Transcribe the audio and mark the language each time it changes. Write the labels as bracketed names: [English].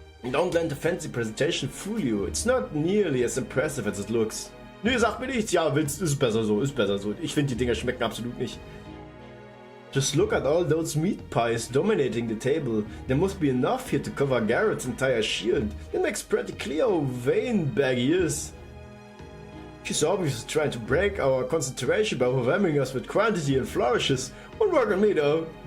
[English] Don't let the fancy presentation fool you. It's not nearly as impressive as it looks. [German] Nee, sag mir nichts. Ja, ist besser so, ist besser so. Ich finde, die Dinger schmecken absolut nicht. [English] Just look at all those meat pies dominating the table. There must be enough here to cover Garrett's entire shield. It makes pretty clear how vain Baggy is. She's obviously trying to break our concentration by overwhelming us with quantity and flourishes. Won't work on me though.